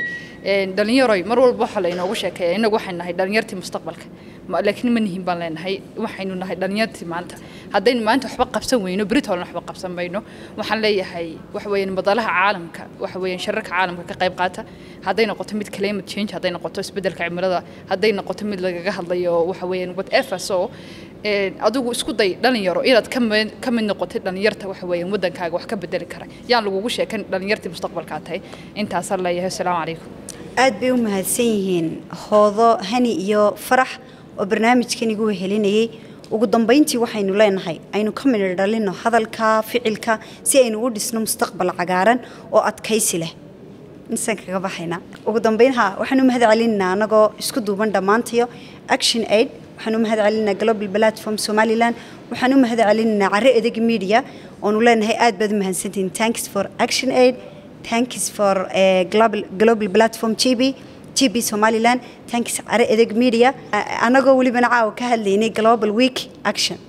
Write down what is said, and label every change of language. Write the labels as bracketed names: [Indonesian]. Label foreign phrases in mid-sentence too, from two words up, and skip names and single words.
[Somali] dhalinyaroy mar walba waxa la inoogu sheekeeyaa inagu waxaan nahay dhalinyartii mustaqbalka laakiin ma nihin baan leenahay waxaynu nahay dhalinyartii maanta haddaynu maanta waxba qabsan weyno beritoolna waxba qabsan mayno waxaan leeyahay waxa weeyaan madalaha caalamka waxa weeyaan shararka caalamka ka qayb qaata hadday noqoto mid [English] climate change [Somali] hadday noqoto isbedelka cimilada hadday noqoto mid lagaga hadlayo waxa weeyaan whatever so adigu isku day dhalinyaro inaad ka mid noqotid dhalinyarta waxa weeyaan wadankaaga wax ka bedeli kara yaan lagugu sheekan dhalinyartii mustaqbalka tahay intaas la leeyahay [Arabic] assalaamu calaykum [Somali] aad bay u mahadsan yihiin hoodo hani iyo farax oo barnaamijkan igu helinayay ugu dambeyntii waxaynu leenahay aynu ka midho dhalino hadalka ficilka si aynu u dhisno mustaqbal cagaaran oo adkaysi leh insan kaga baxayna ugu dambeynha waxaanu mahad celinaa anagoo isku duuban dhamaantayo Action Aid waxaanu mahad celinaa Global Platform Somaliland waxaanu mahad celinaa Carre Edeg Media oo nu leenahay aad baad mahadsantiin [English] thanks for Action Aid thanks for Global Platform GB Somaliland thanks Carre Edeg Media [Somali] anagoo waliba caaw ka hadlaynay Global Week Action